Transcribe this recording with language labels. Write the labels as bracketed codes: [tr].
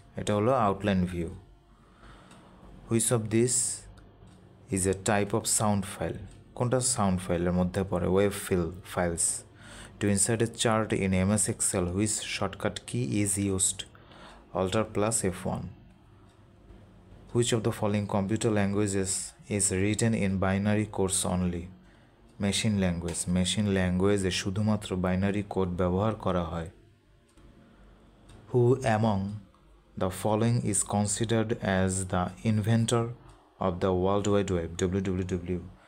[bn] এটা হলো outline view. [en] Which of this is a type of sound file? [bn] কোনটা sound ফাইলের মধ্যে পড়ে? [en] Wave files. To insert a chart in MS Excel, which shortcut key is used? Alt+F1. Which of the following computer languages is written in binary codes only? [bn] Machine language. Machine ল্যাঙ্গুয়েজে শুধুমাত্র binary code ব্যবহার করা হয়। [en] Who among the following is considered as the inventor of the World Wide Web, WWW?